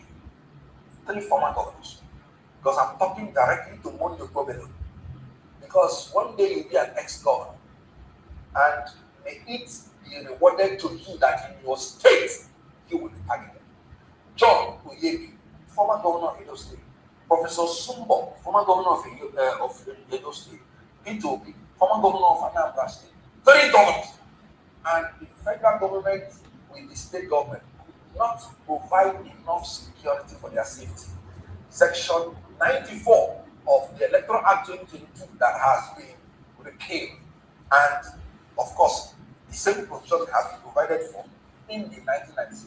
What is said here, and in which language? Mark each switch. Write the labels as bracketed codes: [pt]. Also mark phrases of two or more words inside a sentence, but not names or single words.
[en] 3 former governors. Because I'm talking directly to Monday Gobelo. Because one day you'll be an ex-governor, and may it be rewarded to you that in your state you will be targeted. John Oyebi, former governor of Edo State. Professor Sumbo, former governor of Edo State. Peter Obi, former governor of Anambra State. 3 governors. And the federal government with the state government could not provide enough security for their safety. Section 94 of the Electoral Act 2022 that has been repealed. And of course, the same provision has been provided for in the 1996.